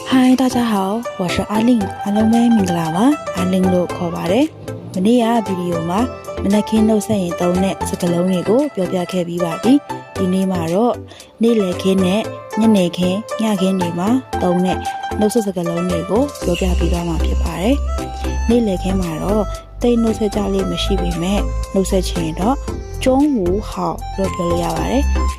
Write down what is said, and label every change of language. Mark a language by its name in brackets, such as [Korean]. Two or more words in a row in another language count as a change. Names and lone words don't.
[Chinese] 嗨，大家好，我是阿令，阿龙妹明啦嘛，阿令路 [Burmese] ခေါ်ပါတယ်။မနေ့ကဗီဒီယိုမှာမနက်ခင်းနှုတ်ဆက်ရင်သုံးတဲ့စကားလုံးတွေကိုပြောပြခဲ့ပြီးပါပြီ။ ဒီနေ့မှာတော့နေ့လယ်ခင်းနဲ့ညနေခင်းညခင်းတွေမှာသုံးတဲ့နှုတ်ဆက်စကားလုံးတွေကိုပြောပြပေးသွားမှာဖြစ်ပါတယ်။နေ့လ ယ်ခင်းမှာတော့တိတ်နှုတ်ဆက်ကြလေးမရှိပေမဲ့နှုတ်ဆက်ချင်တော့ [Chinese] 中午好 [Burmese] လို့ပြောလို့ရပါတယ်။